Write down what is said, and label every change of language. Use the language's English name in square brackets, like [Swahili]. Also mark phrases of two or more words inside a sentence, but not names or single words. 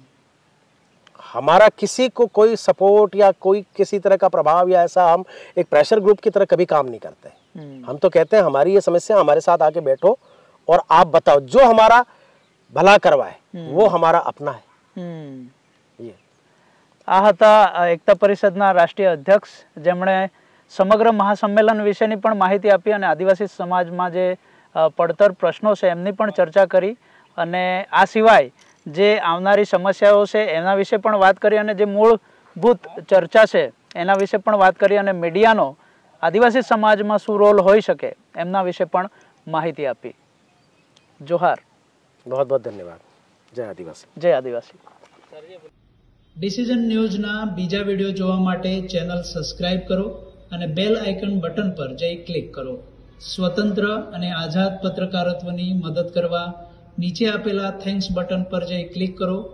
[Hindi] हमारा किसी को कोई सपोर्ट या कोई किसी तरह का प्रभाव या ऐसा, हम एक प्रेशर ग्रुप की तरह कभी काम नहीं करते। हम तो कहते हैं हमारी ये समस्या, हमारे साथ आके बैठो और आप बताओ, जो हमारा भला करवाए, वो हमारा अपना है। ये [Gujarati] આ હતા એકતા પરિષદના રાષ્ટ્રીય અધ્યક્ષ, જેમણે સમગ્ર મહાસંમેલન વિશેની પણ માહિતી આપી અને આદિવાસી સમાજમાં જે પડતર પ્રશ્નો છે એમની પણ ચર્ચા કરી, અને આ સિવાય જે આવનારી સમસ્યાઓ છે એના વિશે પણ વાત કરી, અને જે મૂળભૂત ચર્ચા છે એના વિશે પણ વાત કરી, અને મીડિયાનો આદિવાસી સમાજમાં શું રોલ હોઈ શકે એમના વિશે પણ માહિતી આપી. જોહાર. [Hindi] बहुत बहुत धन्यवाद. जय आदिवासी. [Gujarati] જય આદિવાસી. ડિસિઝન ન્યૂઝના બીજા વિડીયો જોવા માટે ચેનલ સબસ્ક્રાઇબ કરો અને [English] bell icon button [Gujarati] પર જઈ ક્લિક કરો. સ્વતંત્ર અને આઝાદ પત્રકારત્વની મદદ કરવા નીચે આપેલા [English] thanks button [Gujarati] પર જઈ ક્લિક કરો.